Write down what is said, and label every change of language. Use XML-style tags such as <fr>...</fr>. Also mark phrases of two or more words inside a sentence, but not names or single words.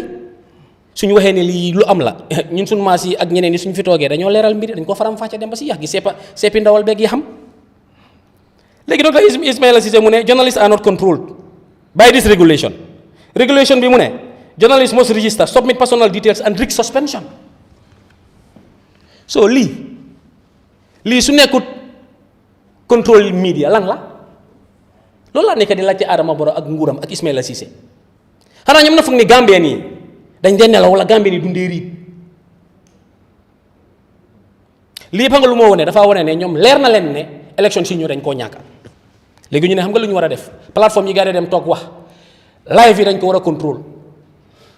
<wo>Suñu waxee ne lii lu am la ñun suñu maas yi ak ñeneen ñi suñu fi toogee dañoo leeral mbir dañ ko faram fàcce dem ba si yàq gi seppi ndawal beeg yi xam. Léegi Dr. Ismaila Ceesay mu ne</wo> <en>journalists are not controlled by this regulation.</en> <wo>Regulation bi mu ne</wo> <en>journalists must register, submit personal details and risk suspension.</en> <wo>So lii su nekkut</wo> <en>control media</en> <wo>lan la loolu laa nekk di laajte Adama Barrow ak nguuram ak Ismaila Ceesay xanaa ñoom na foog ni Gambien yi dañ dee nelaw wala Gambien yi dundee riit lii xam nga lu moo wone dafa wone ne ñoom leer na leen ne élection si ñëw dañ koo ñàkk léegi ñu ne xam nga lu ñu war a def plateforme yi gaa dem toog wax live yi dañ ko war a contrôle</wo>